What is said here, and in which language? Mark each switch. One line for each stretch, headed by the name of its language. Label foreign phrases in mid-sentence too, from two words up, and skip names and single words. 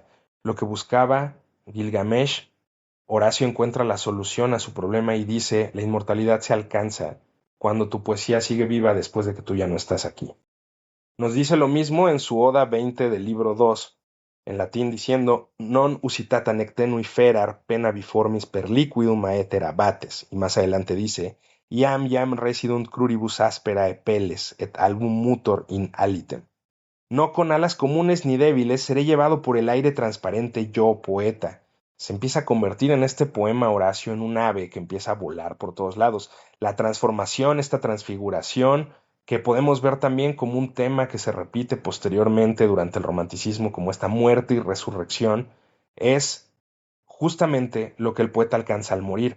Spanish: Lo que buscaba Gilgamesh, Horacio encuentra la solución a su problema y dice, la inmortalidad se alcanza cuando tu poesía sigue viva después de que tú ya no estás aquí. Nos dice lo mismo en su Oda 20 del libro 2, en latín diciendo,
Latin: non usitata nectenui ferar pena biformis per liquidum aether abates,
Spanish: y más adelante dice,
Latin: iam residunt cruribus aspera peles et album mutor in alitem.
Spanish: No con alas comunes ni débiles seré llevado por el aire transparente yo, poeta. Se empieza a convertir en este poema Horacio en un ave que empieza a volar por todos lados. La transformación, esta transfiguración, que podemos ver también como un tema que se repite posteriormente durante el romanticismo, como esta muerte y resurrección, es justamente lo que el poeta alcanza al morir.